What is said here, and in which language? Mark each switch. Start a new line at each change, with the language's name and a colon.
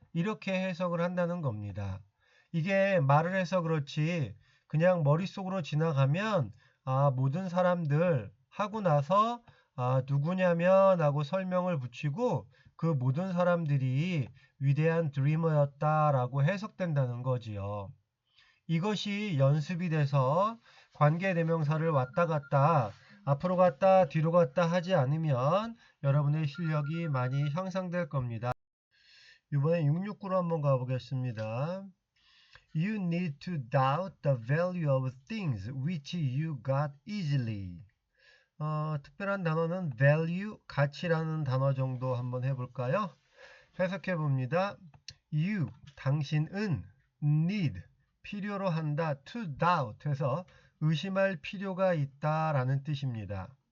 Korean: 이렇게 해석을 한다는 겁니다. 이게 말을 해서 그렇지 그냥 머릿속으로 지나가면 모든 사람들 하고 나서 누구냐면 하고 설명을 붙이고 그 모든 사람들이 위대한 드리머였다라고 해석된다는 거지요. 이것이 연습이 돼서 관계대명사를 왔다 갔다 앞으로 갔다 뒤로 갔다 하지 않으면 여러분의 실력이 많이 향상될 겁니다. 이번에 669로 한번 가보겠습니다.
English: You need to doubt the value of things which you got easily.
Korean: 특별한 단어는 value, 가치라는 단어 정도 한번 해볼까요? 해석해 봅니다. You, 당신은 need, 필요로 한다.
English: to doubt
Korean: 해서 의심할 필요가 있다라는 뜻입니다.